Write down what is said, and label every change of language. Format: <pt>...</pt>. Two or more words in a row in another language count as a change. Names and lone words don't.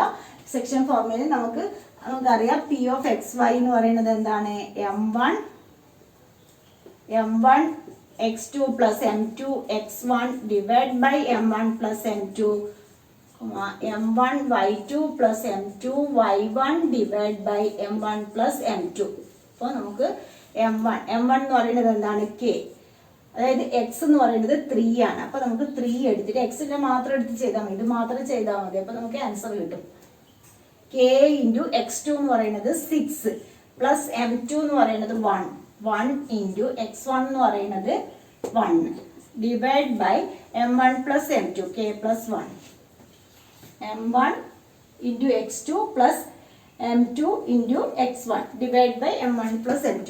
<ml>സെക്ഷൻ ഫോർമുലയിൽ നമുക്കറിയാം P(x_y) എന്ന് പറയുന്നത് എന്താണ്,</ml> <en>m1 x2 plus m2 x1 divided by m1 plus m2, m1 y2 plus m2 y1 divided by m1 plus m2.</en> <ml>അപ്പോൾ നമുക്ക് m1 എന്ന് പറയുന്നത് എന്താണ്, k, അതായത് x എന്ന് പറയുന്നത് 3 ആണ്. അപ്പോൾ നമുക്ക് 3 എടുത്തിട്ട് x-നെ മാത്രം എടുത്ത് ചെയ്താൽ മതി, ഇത് മാത്രം ചെയ്താൽ മതി. അപ്പോൾ നമുക്ക് ആൻസർ കിട്ടും. k ഇൻറ്റു x2 എന്ന് പറയുന്നത് 6 പ്ലസ് m2 എന്ന് പറയുന്നത് 1 ഇൻറ്റു x1 എന്ന് പറയുന്നത് 1</ml> <en>divide by m1 plus m2 k plus 1, m1 into x2 plus m2 into x1 divide by m1 plus m2.</en>